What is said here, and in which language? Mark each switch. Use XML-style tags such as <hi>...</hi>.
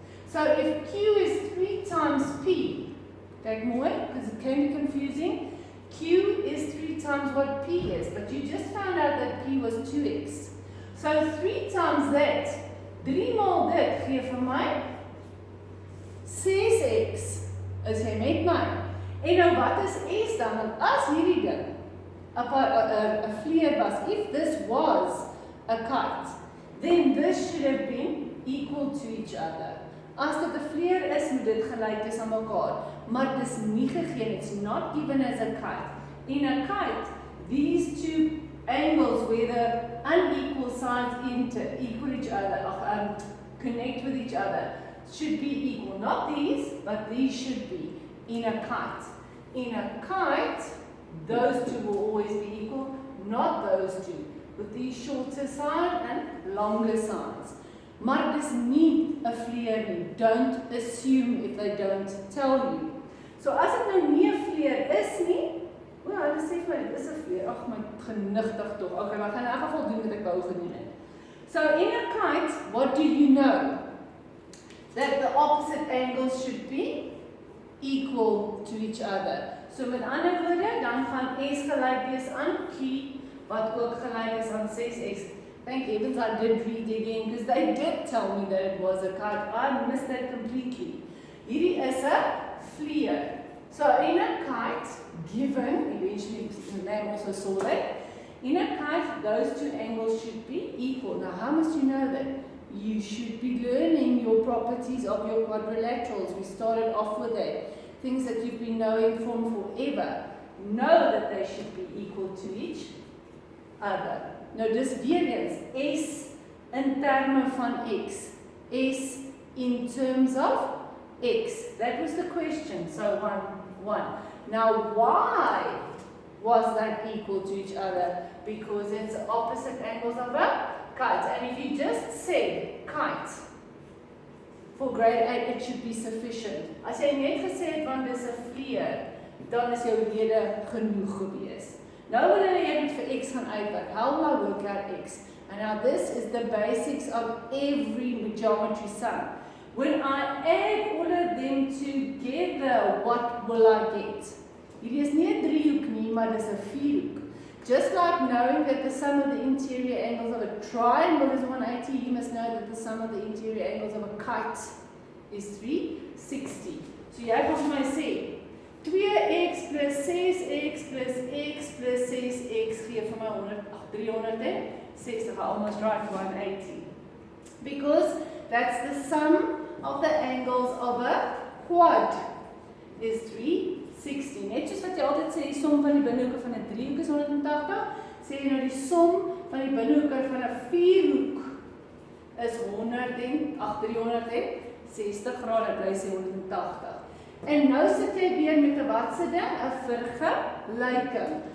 <en>So if Q is 3 times P,</en> <af>kyk mooi,</af> <en>because it can be confusing, Q is 3 times what P is, but you just found out that P was 2x. So 3 times that,</en> <af>3 maal dit gee vir my 6x, is jy met my? En nou wat is S dan? Want as hierdie ding 'n vleer was,</af> <en>if this was a kite, then this should have been equal to each other.</en> <af>As dit 'n vleer is, moet dit gelyk wees aan mekaar, maar dit is nie gegee,</af> <en>it's not given as a kite. In a kite, these two angles where the unequal sides equal each other, connect with each other, should be equal. Not these, but these should be in a kite. In a kite, those two will always be equal, not those two, with these shorter side and longer sides.</en> <af>Maar dis nie 'n vleer nie.</af> <en>Don't assume if they don't tell you.</en> <af>So as dit nou nie 'n vleer is nie, hulle sê vir my, dit is 'n vleer. Ag my genigtig tog. Okay, maar ek gaan in elk geval doen wat ek wou gedoen het.</af> <en>So in a kite, what do you know? That the opposite angles should be equal to each other.</en> <af>So met ander woorde, dan gaan S gelyk wees aan Q, wat ook gelyk is aan 6x.</af> <en>Thank heavens I did read again, because they did tell me that it was a kite. I missed that completely.</en> <af>Hierdie is 'n vleer.</af> <en>So in a kite, given, eventually the name also saw that, in a kite, those two angles should be equal. Now how must you know that? You should be learning your properties of your quadrilaterals. We started off with that. Things that you've been knowing from forever. Know that they should be equal to each other.</en> <af>Nou dis weer eens, S in terme van X.</af> <en>S in terms of X. That was the question. So 1. Now why was that equal to each other? Because it's opposite angles of a kite. And if you just say kite, for grade 8 it should be sufficient.</en> <af>As jy net gesê het want dis 'n vleer, dan is jou rede genoeg gewees. Nou wanneer jy dit vir x gaan uitwerk,</af> <en>how will I work out x? And now this is the basics of every geometry sum. When I add all of them together, what will I get?</en> <af>Hierdie is nie 'n driehoek nie, maar dis 'n vierhoek.</af> <en>Just like knowing that the sum of the interior angles of a triangle is 180, you must know that the sum of the interior angles of a kite is 360.</en> <af>So jy kan vir my sê 2x plus 6x plus x plus 6x gee vir my 360,</af> <en>I almost right 180. Because that's the sum of the angles of a quad is 360.</en> <af>Net soos wat jy altyd sê, die som van die binnehoeke van 'n driehoek is 180, sê jy nou die som van die binnehoeke van 'n vierhoek is 360 grade, bly sê 180. En nou sit jy weer met 'n watse ding, 'n vergelyking.</af>